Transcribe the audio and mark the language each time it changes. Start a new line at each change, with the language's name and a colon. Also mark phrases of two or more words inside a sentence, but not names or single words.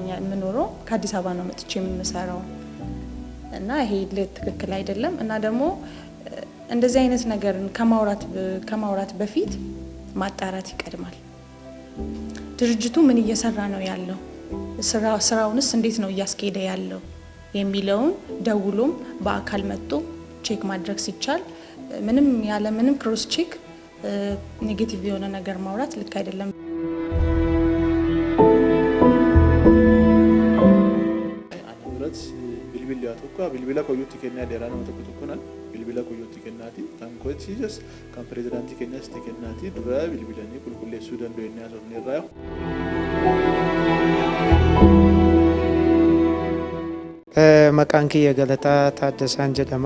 Amharic: የምኖረው፣ ከአዲስ አበባ ነው መጥቼ የምሰራው እና ይሄ ትክክል አይደለም። እና ደግሞ እንደዚህ አይነት ነገርን ከማውራት በፊት ማጣራት ይቀድማል። ድርጅቱ ምን እየሰራ ነው ያለው፣ ስራውንስ እንዴት ነው እያስኬደ ያለው የሚለውን ደውሎም በአካል መጥቶ ቼክ ማድረግ ሲቻል ምንም
English: cross check negative
Amharic: የሆነ ነገር ማውራት ልክ አይደለም።
Oromo: አንብረት bilbila tokko bilbila koyyutti kennaa dheeraa nama tokkonaal bilbila koyyutti kennaati kan kochiisas kan pirezidaantii keenyaas kennaati dura bilbilanii qulqulleessuu danda'u inni haasofne irraa maqaan kiyya Galataa Taaddasaan jedhama.